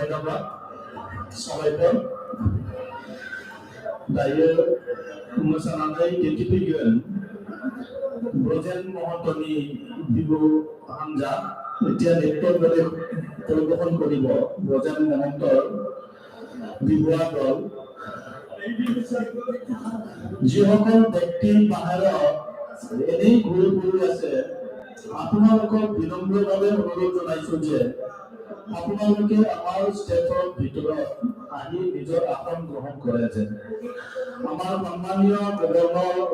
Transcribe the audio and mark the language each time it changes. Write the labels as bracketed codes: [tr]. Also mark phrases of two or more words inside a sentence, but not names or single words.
[brx] धन्यबाद साबायखर दायो मोसानानै दिन्थिफैगोन ब्रजेन महन्तनि बिबु हान्जा [as] এতিয়া নৃত্যৰ দৰে পৰিৱেশন কৰিব ব্ৰজেন মহন্তৰ বিহুৱা দল যিসকল ব্যক্তি বাহিৰত এনেই ঘূৰি ফুৰি আছে আপোনালোকক বিনম্ৰভাৱে অনুৰোধ জনাইছো যে আপোনালোকে আমাৰ ষ্টেজৰ ভিতৰত আহি নিজৰ আসন গ্ৰহণ কৰে যেন আমাৰ সন্মানীয় গভৰ্ণৰ